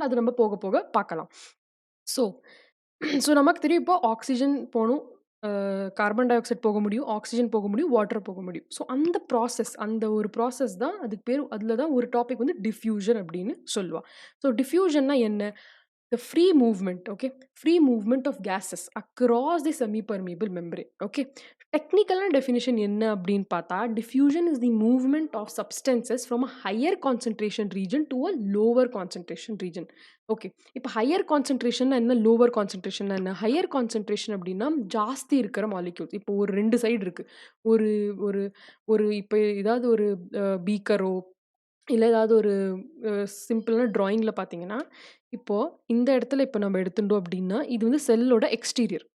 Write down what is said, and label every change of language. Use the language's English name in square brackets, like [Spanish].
[Tamil] அது நம்ம போக போக பார்க்கலாம். ஸோ ஸோ நமக்கு தெரியும் இப்போ ஆக்ஸிஜன் போணும். கார்பன் டை ஆக்சைடு போக முடியும். ஆக்ஸிஜன் போக முடியும். வாட்டர் போக முடியும். ஸோ அந்த ப்ராசஸ் அந்த ஒரு ப்ராசஸ் தான் அதுக்கு பேரு அதில தான் ஒரு டாபிக் வந்து டிஃப்யூஷன் அப்படின்னு சொல்லுவா. [English] so [Tamil] டிஃப்யூஷன்னா என்ன? [English] The free movement, okay? Free movement of gases across the semi-permeable membrane, okay? [Tamil] டெக்னிக்கலான definition என்ன அப்படின்னு பார்த்தா, [English] Diffusion is the movement of substances from a higher concentration region to a lower concentration region. Okay. [Tamil] இப்போ higher கான்சன்ட்ரேஷன்னா என்ன? Lower கான்சன்ட்ரேஷன்னா என்ன? Higher concentration அப்படின்னா, ஜாஸ்தி இருக்கிற molecules. இப்போ ஒரு 2 சைடு இருக்கு. ஒரு ஒரு ஒரு இப்போ ஏதாவது ஒரு பீக்கரோ, இல்ல ஏதாவது ஒரு சிம்பிளான ட்ராயிங்ல பார்த்தீங்கன்னா, இப்போ இந்த இடத்துல இப்போ நம்ம எடுத்துட்டோம் அப்படின்னா, இது வந்து செல்லோட எக்ஸ்டீரியர்.